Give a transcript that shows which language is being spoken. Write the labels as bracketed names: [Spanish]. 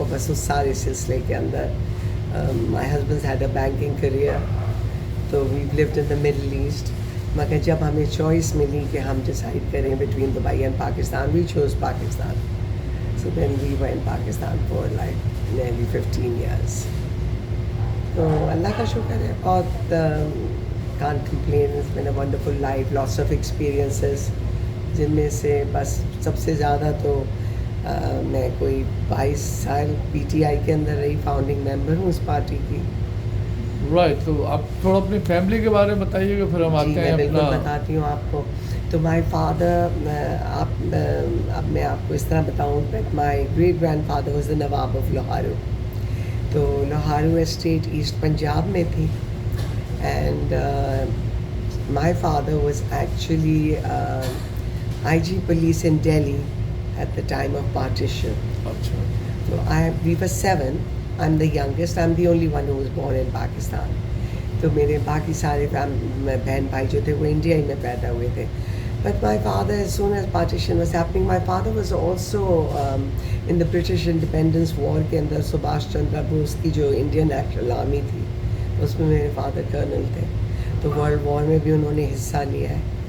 [Urdu] اور بس اس سارے سلسلے کے اندر [English] my husband's had a banking career, so we've lived in the Middle East. [Urdu] مگر جب ہمیں چوائس ملی کہ ہم ڈیسائڈ کریں between Dubai and Pakistan, [English] we chose Pakistan. So then we were in Pakistan for like nearly 15 years. [Urdu] تو اللہ کا شکر ہے، بہت [English] can't complain. It's been a wonderful life, lots of experiences، [Urdu] جن میں سے بس سب سے زیادہ تو میں کوئی 22 سال PTI کے اندر رہی، فاؤنڈنگ ممبر ہوں اس پارٹی کی. [English] Right. [Urdu] تو آپ تھوڑا اپنی فیملی کے بارے میں بتائیے گا، پھر ہم آتے ہیں. بالکل بتاتی ہوں آپ کو. [English] تو my father, [Urdu] اب میں آپ کو اس طرح بتاؤں کہ [English] My great grandfather was the nawab of Loharu. [Urdu] تو لاہورو اسٹیٹ ایسٹ پنجاب میں تھی. [English] And my father was actually IG police in Delhi at the time of partition. [Urdu] اچھا. [English] So we were 7. I'm the youngest. I'm the only one who was born in Pakistan. [Urdu] تو میرے باقی سارے بہن بھائی جو تھے وہ انڈیا ہی میں پیدا ہوئے تھے. [English] But my father, as soon as partition was happening, my father was also in the British Independence War [Urdu] کے اندر سبھاش چندر بوس کی جو انڈین نیشنل آرمی تھی اس میں میرے فادر کرنل تھے. تو ورلڈ وار میں بھی انہوں نے حصہ لیا ہے.